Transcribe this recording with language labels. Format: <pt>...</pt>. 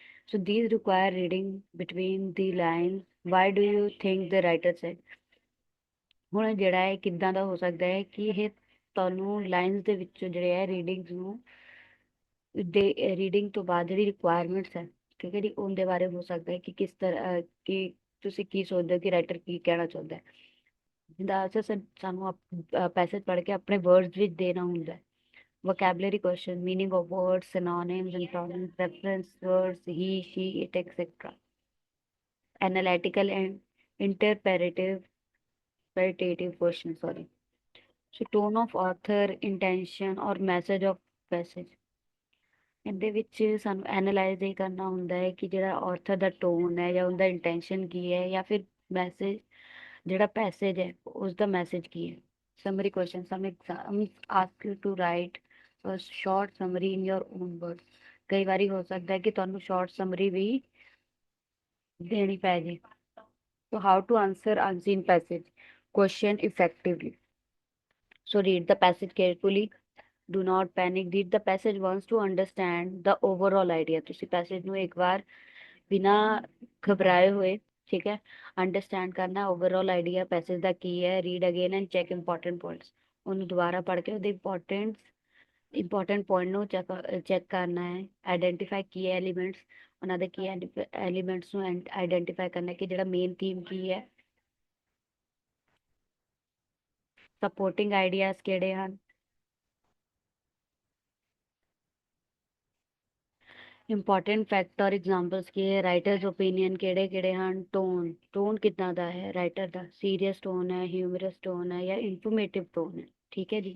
<en>So these require reading between the lines. Why do you think the writer said?</en> <pa>ਹੁਣ ਜਿਹੜਾ ਹੈ ਕਿੱਦਾਂ ਦਾ ਹੋ ਸਕਦਾ ਹੈ ਕਿ ਇਹ ਤੁਹਾਨੂੰ ਲਾਈਨਸ ਦੇ ਵਿੱਚੋਂ ਜਿਹੜੇ ਹੈ ਰੀਡਿੰਗਸ ਨੂੰ ਰੀਡਿੰਗ ਤੋਂ ਬਾਅਦ ਜਿਹੜੀ ਰਿਕੁਆਇਰਮੈਂਟਸ ਹੈ, ਠੀਕ ਹੈ ਜੀ, ਉਹਦੇ ਬਾਰੇ ਹੋ ਸਕਦਾ ਹੈ ਕਿ ਕਿਸ ਤਰ੍ਹਾਂ ਕਿ ਤੁਸੀਂ ਕੀ ਸੋਚਦੇ ਹੋ ਕਿ ਰਾਈਟਰ ਕੀ ਕਹਿਣਾ ਚਾਹੁੰਦਾ ਹੈ। ਜਿੱਦਾਂ ਸਾਨੂੰ ਪੈਸੇਜ ਪੜ੍ਹ ਕੇ ਆਪਣੇ ਵਰਡਸ ਵਿੱਚ ਦੇਣਾ ਹੁੰਦਾ ਹੈ।</pa> <en>Vocabulary question, meaning of words, synonyms, antonyms, reference words, he, she, it, etc. Analytical and interpretative questions, sorry. So tone of author, intention ਔਰ message of passage,</en> <pa>ਇਹਦੇ ਵਿੱਚ ਸਾਨੂੰ ਐਨਾਲਾਈਜ਼ ਇਹ ਕਰਨਾ ਹੁੰਦਾ ਹੈ ਕਿ ਜਿਹੜਾ ਆਥਰ ਦਾ ਟੋਨ ਹੈ ਜਾਂ ਉਹਦਾ ਇੰਟੈਂਸ਼ਨ ਕੀ ਹੈ, ਜਾਂ ਫਿਰ ਮੈਸੇਜ ਜਿਹੜਾ ਪੈਸੇਜ ਹੈ ਉਸ ਦਾ ਮੈਸੇਜ ਕੀ ਹੈ।</pa> <en>Summary question, some exam ask you to write a short summary in your own words.</en> <pa>ਕਈ ਵਾਰੀ ਹੋ ਸਕਦਾ ਹੈ ਕਿ ਤੁਹਾਨੂੰ ਸ਼ਾਰਟ ਸਮਰੀ ਵੀ ਦੇਣੀ ਪੈ ਜੇ।</pa> <en>So how to answer unseen passage question effectively? So read the passage carefully. Do not panic. Read the passage once to understand the overall idea.</en> <pa>ਤੁਸੀਂ ਪੈਸੇਜ ਨੂੰ ਇੱਕ ਵਾਰ ਬਿਨਾ ਘਬਰਾਏ ਹੋਏ, ਠੀਕ ਹੈ, ਅੰਡਰਸਟੈਂਡ ਕਰਨਾ ਓਵਰਆਲ ਆਈਡੀਆ ਪੈਸੇਜ ਦਾ ਕੀ ਹੈ।</pa> <en>Read again and check important points.</en> <pa>ਉਹਨੂੰ ਦੁਬਾਰਾ ਪੜ੍ਹ ਕੇ ਉਹਦੇ ਇੰਪੋਰਟੈਂਟ ਪੁਆਇੰਟ ਨੂੰ ਚੈੱਕ ਕਰਨਾ ਹੈ।</pa> <en>identify ਕੀ elements,</en> <pa>ਉਹਨਾਂ ਦੇ ਕੀ ਐਲੀਮੈਂਟਸ ਨੂੰ ਆਈਡੈਂਟੀਫਾਈ ਕਰਨਾ ਕਿ ਜਿਹੜਾ ਮੇਨ ਥੀਮ ਕੀ ਹੈ, ਸਪੋਰਟਿੰਗ ਆਈਡੀਆਜ਼ ਕਿਹੜੇ ਹਨ, ਇੰਪੋਰਟੈਂਟ ਫੈਕਟ ਔਰ ਐਗਜ਼ਾਮਪਲਸ ਕੀ ਹੈ, ਰਾਈਟਰਸ ਓਪੀਨੀਅਨ ਕਿਹੜੇ ਕਿਹੜੇ ਹਨ, ਟੋਨ ਕਿੱਦਾਂ ਦਾ ਹੈ ਰਾਈਟਰ ਦਾ, ਸੀਰੀਅਸ ਟੋਨ ਹੈ, ਹਿਊਮਰਸ ਟੋਨ ਹੈ ਜਾਂ ਇਨਫੋਰਮੇਟਿਵ ਟੋਨ ਹੈ। ਠੀਕ ਹੈ ਜੀ।</pa>